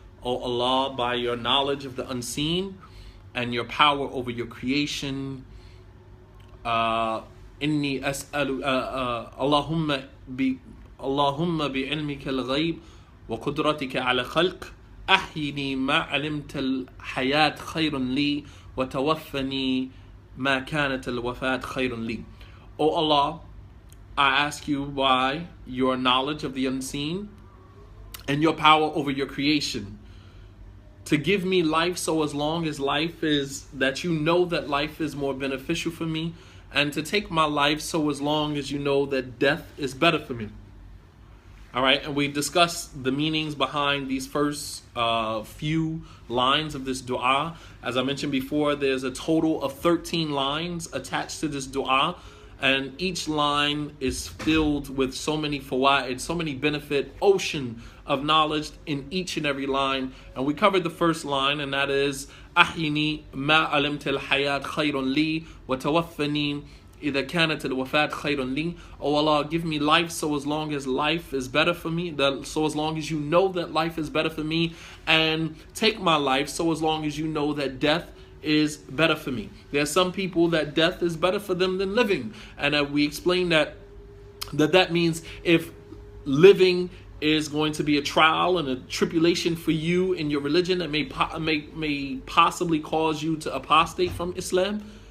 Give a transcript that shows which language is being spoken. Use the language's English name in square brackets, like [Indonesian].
[English] O Allah, by your knowledge of the unseen and your power over your creation, [Arabic] inni as'alu Allahumma bi'ilmika al-ghayb wa qudratika ala al-khalq. أحيني ما علمت الحياة خير لي وتوفني ما كانت الوفاة خير لي. [English] O Allah, I ask you by your knowledge of the unseen and your power over your creation to give me life so as long as life is, that you know that life is more beneficial for me, and to take my life so as long as you know that death is better for me. All right, and we discussed the meanings behind these first few lines of this dua. As I mentioned before, there's a total of 13 lines attached to this dua, and each line is filled with so many fawaid, so many benefit, ocean of knowledge in each and every line. And we covered the first line, and that is [Arabic] أحيني ما علمت الحياة خير لي [English] وتوفني إذا كانت الوفاة خير لي. Oh Allah, give me life so as long as life is better for me, so as long as you know that life is better for me, and take my life so as long as you know that death is better for me. There are some people that death is better for them than living, and we explained that means if living is going to be a trial and a tribulation for you in your religion that may possibly cause you to apostate from Islam.